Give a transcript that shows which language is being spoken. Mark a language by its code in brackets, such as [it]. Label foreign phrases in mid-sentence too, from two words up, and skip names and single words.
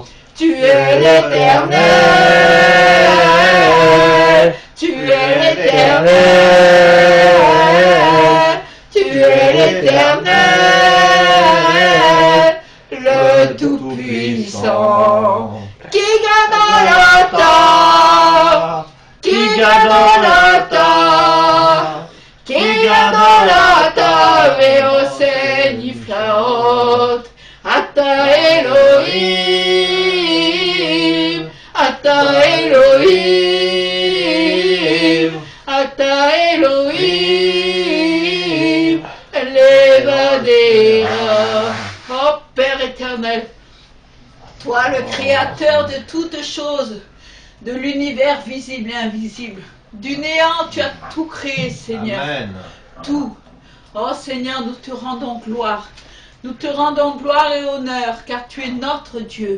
[fr] Tu es l'Éternel, tu es l'Éternel, tu es l'Éternel, le Tout-Puissant. [he] כי גדול אתה כי גדול אתה כי גדול אתה ועושה נפלאות אתה אלוהים אתה אלוהים אתה אלוהים לבדך. [fr] Oh Père éternel, Toi, le créateur de toutes choses, de l'univers visible et invisible. Du néant, tu as tout créé, Seigneur. Amen. Tout. Oh Seigneur, nous te rendons gloire. Nous te rendons gloire et honneur, car tu es notre Dieu.